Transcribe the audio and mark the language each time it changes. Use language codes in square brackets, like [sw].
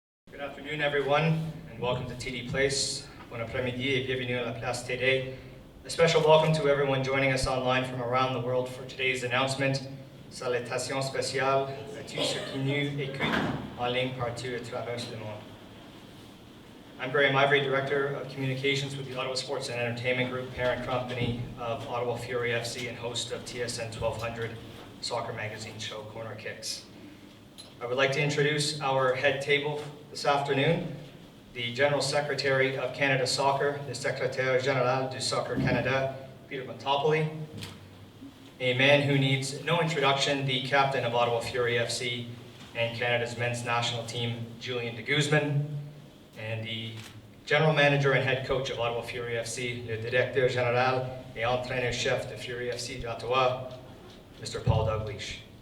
[en] Good afternoon, everyone, and welcome to TD Place. [fr] Bon après-midi et bienvenue à la Place TD. [en] A special welcome to everyone joining us online from around the world for today's announcement. [fr] Salutations spéciales à tous ceux qui nous écoutent en ligne partout à travers le monde. [en] I'm Graham Ivory, Director of Communications with the Ottawa Sports and Entertainment Group, parent company of Ottawa Fury FC and host of TSN 1200 soccer magazine show Corner Kicks. I would like to introduce our head table this afternoon, the General Secretary of Canada Soccer, the [fr] Secrétaire Général du Soccer Canada, [en] Peter Montopoli, a man who needs no introduction, the captain of Ottawa Fury FC and Canada's men's national team, Julian de Guzman, and the General Manager and Head Coach of Ottawa Fury FC, [fr] le Directeur Général et Entraîneur-Chef de Fury FC d'Ottawa, [en] Mr. Paul Dalglish.